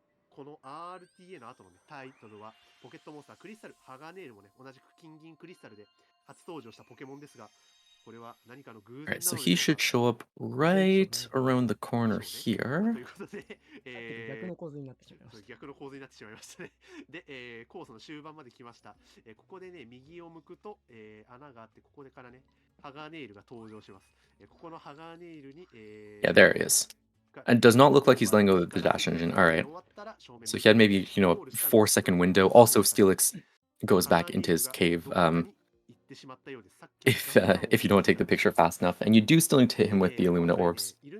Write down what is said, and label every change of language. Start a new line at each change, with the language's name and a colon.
Japanese: この RTA の後の、ね、タイトルはポケットモンスタークリスタルハガネールもね同じく金銀クリスタルで初登場したポケモンですがこれは何かの偶然なので
English: Alright, so he should show up right around the corner here.
Japanese: ということで、逆の構図になってしまいました。逆の構図になってしまいましたね。で、コースの終盤まで来ました。ここでね右を向くと、穴があってここでからねハガネールが登場します。ここのハガネールに、
English: Yeah, there he is. And does not look like he's letting go of the dash engine. Alright. So he had maybe, you know, a 4-second window. Also, Steelix goes back into his cave if you don't take the picture fast enough. And you do still need to hit him with the Illumina Orbs.